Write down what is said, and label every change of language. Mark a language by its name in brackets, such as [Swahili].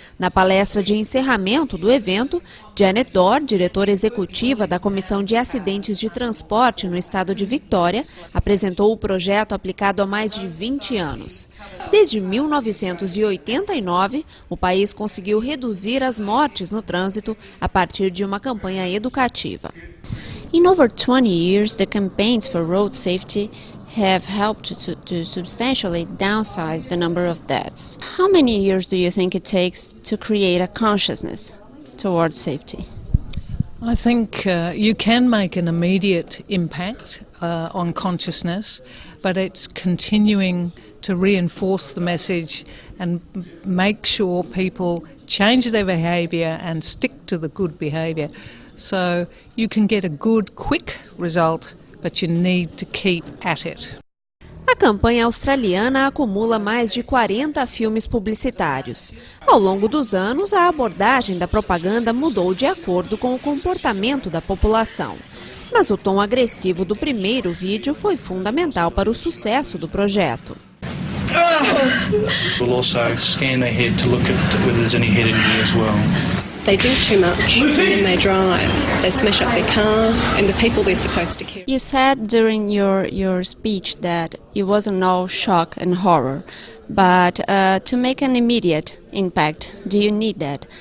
[Portuguese] Na palestra de encerramento do evento, Janet Dorr, diretora executiva da Comissão de Acidentes de Transporte no estado de Victoria, apresentou o projeto aplicado há mais de 20 anos. Desde 1989, o país conseguiu reduzir as mortes no trânsito a partir de uma campanha educativa. [English] In over 20 years, the campaigns for road safety have helped to substantially downsize the number of deaths. How many years do you think it takes to create a consciousness towards safety? I think you can make an immediate impact on consciousness, but it's continuing to reinforce the message and make sure people change their behaviour and stick to the good behaviour. So you can get a good, quick result, but you need to keep at it. [Portuguese] A campanha australiana acumula mais de 40 filmes publicitários. Ao longo dos anos, a abordagem da propaganda mudou de acordo com o comportamento da população. Mas o tom agressivo do primeiro vídeo foi fundamental para o sucesso do projeto. [English] We'll also scan their head to look at whether there's any head injury as well. They drink too much and then they drive. They smash up their car and the people they're supposed to kill. You said during your speech that it wasn't all shock and horror, but to make an immediate impact, do you need that?